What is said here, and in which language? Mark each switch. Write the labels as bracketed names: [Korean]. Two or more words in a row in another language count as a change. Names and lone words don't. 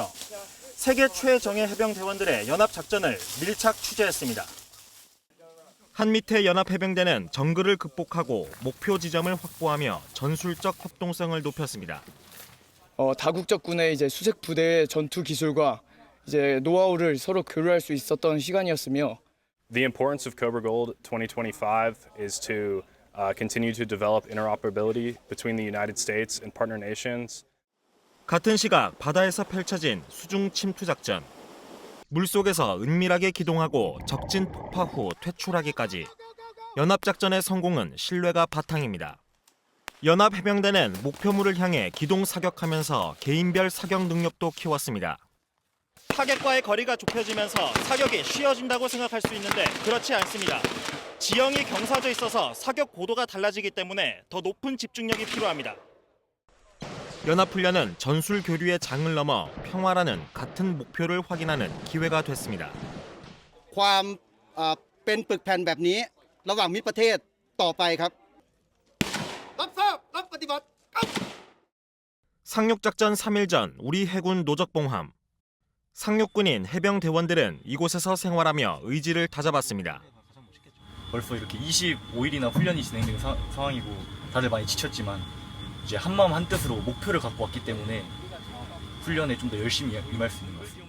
[Korean] 세계 최정예 해병대원들의 연합작전을 밀착 취재했습니다. 한미태 연합해병대는 정글을 극복하고 목표 지점을 확보하며 전술적 협동성을 높였습니다. 다국적 군의 수색 부대의 전투 기술과 노하우를 서로 교류할 수 있었던 시간이었으며 [English] The importance of Cobra Gold 2025 is to continue to develop interoperability between the United States and partner nations. [Korean] 같은 시각 바다에서 펼쳐진 수중 침투 작전. 물속에서 은밀하게 기동하고 적진 폭파 후 퇴출하기까지. 연합작전의 성공은 신뢰가 바탕입니다. 연합해병대는 목표물을 향해 기동 사격하면서 개인별 사격 능력도 키웠습니다. 타겟과의 거리가 좁혀지면서 사격이 쉬워진다고 생각할 수 있는데 그렇지 않습니다. 지형이 경사져 있어서 사격 고도가 달라지기 때문에 더 높은 집중력이 필요합니다. 연합훈련은 전술 교류의 장을 넘어 평화라는 같은 목표를 확인하는 기회가 됐습니다. [Thai] ความเป็นปึกแผ่นแบบนี้ระหว่างมิตรประเทศต่อไปครับรับทราบรับปฏิบัติ [Korean] 상륙작전 3일 전 우리 해군 노적봉함. 상륙군인 해병대원들은 이곳에서 생활하며 의지를 다져봤습니다. 벌써 이렇게 25일이나 훈련이 진행된 상황이고 다들 많이 지쳤지만 이제 한마음 한뜻으로 목표를 갖고 왔기 때문에 훈련에 좀 더 열심히 임할 수 있는 것 같습니다.